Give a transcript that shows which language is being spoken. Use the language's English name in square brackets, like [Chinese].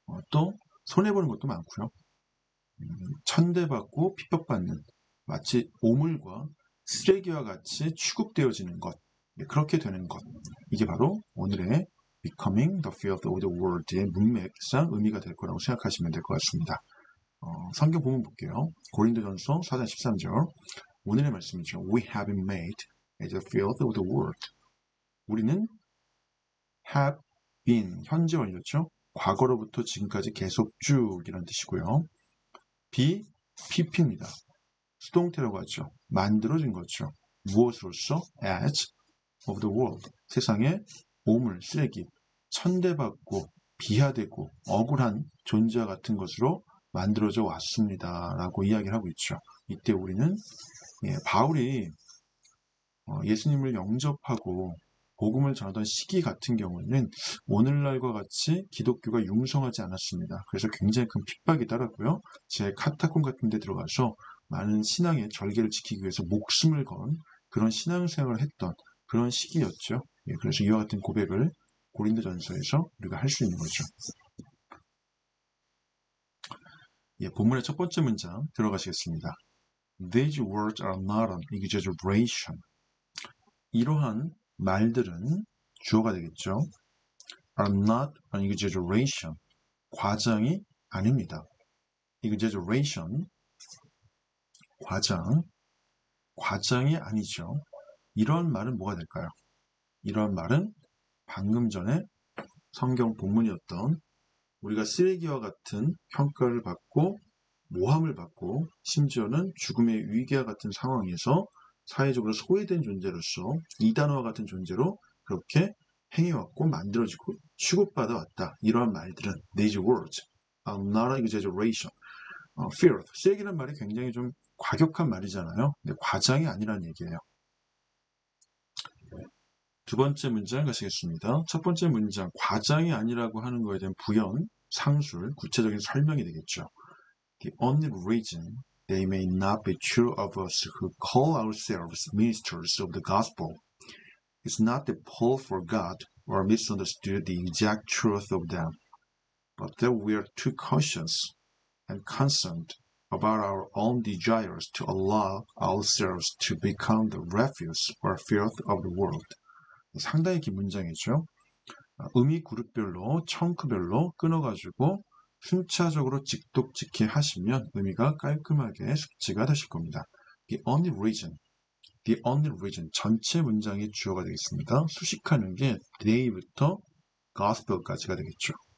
[Korean] 또 손해보는 것도 많고요. 천대받고 핍박받는 마치 오물과 쓰레기와 같이 취급되어지는 것, 그렇게 되는 것. 이게 바로 오늘의 [English] Becoming the Filth of the World [Korean] 의 문맥상 의미가 될 거라고 생각하시면 될 것 같습니다. 성경 본문 볼게요. 고린도전서 4장 13절. 오늘의 말씀이죠. [English] We have been made as the filth of the world. [Korean] 우리는 have been, 현재 완료죠. 과거로부터 지금까지 계속 쭉이라는 뜻이고요. be, pp입니다. 수동태라고 하죠. 만들어진 거죠. 무엇으로서? [English] as of the world. [Korean] 세상의 오물, 쓰레기, 천대받고 비하되고 억울한 존재와 같은 것으로 만들어져 왔습니다. 라고 이야기를 하고 있죠. 이때 우리는 바울이 예수님을 영접하고 복음을 전하던 시기 같은 경우에는 오늘날과 같이 기독교가 융성하지 않았습니다. 그래서 굉장히 큰 핍박이 따랐고요. 제 카타콤 같은 데 들어가서 많은 신앙의 절개를 지키기 위해서 목숨을 건 그런 신앙생활을 했던 그런 시기였죠. 그래서 이와 같은 고백을 고린도전서에서 우리가 할 수 있는 거죠. 본문의 첫 번째 문장 들어가시겠습니다. [English] These words are not an exaggeration. [Korean] 이러한 말들은 주어가 되겠죠. [English] are not an exaggeration. [Korean] 과장이 아닙니다. exaggeration. 과장이 아니죠. 이러한 말은 뭐가 될까요? 이러한 말은 방금 전에 성경 본문이었던 우리가 쓰레기와 같은 평가를 받고 모함을 받고 심지어는 죽음의 위기와 같은 상황에서 사회적으로 소외된 존재로서 이단어와 같은 존재로 그렇게 행해왔고 만들어지고 취급받아 왔다. 이러한 말들은 [English] these words are not an exaggeration. [Korean] filth, 쓰레기란 말이 굉장히 좀 과격한 말이잖아요. 근데 과장이 아니라는 얘기예요. 두 번째 문장 가시겠습니다. 첫 번째 문장, 과장이 아니라고 하는 거에 대한 부연, 상술, 구체적인 설명이 되겠죠. [English] The only reason they may not be true of us who call ourselves ministers of the gospel is not that Paul forgot or misunderstood the exact truth of them, but that we are too cautious and concerned about our own desires to allow ourselves to become the refuse or filth of the world. [Korean] 상당히 긴 문장이죠. 의미 그룹별로, 청크별로 끊어가지고 순차적으로 직독직해 하시면 의미가 깔끔하게 숙지가 되실 겁니다. [English] The only reason, [Korean] 전체 문장의 주어가 되겠습니다. 수식하는 게 today부터 gospel까지가 되겠죠.